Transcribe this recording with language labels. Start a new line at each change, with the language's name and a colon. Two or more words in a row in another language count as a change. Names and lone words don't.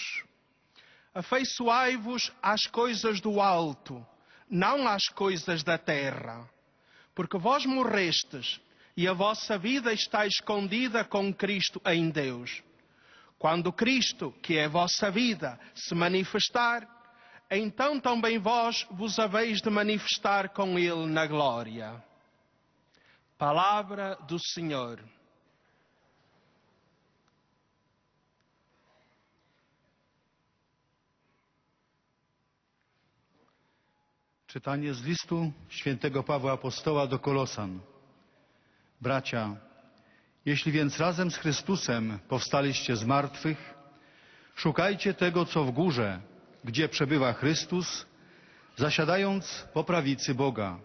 Portuguese: Afeiçoai-vos às coisas do alto, não às coisas da terra, porque vós morrestes e a vossa vida está escondida com Cristo em Deus. Quando Cristo, que é a vossa vida, se manifestar, então também vós vos haveis de manifestar com Ele na glória. Palavra do Senhor.
Polish: Czytanie z listu świętego Pawła Apostoła do Kolosan. Bracia, jeśli więc razem z Chrystusem powstaliście z martwych, szukajcie tego, co w górze, gdzie przebywa Chrystus, zasiadając po prawicy Boga.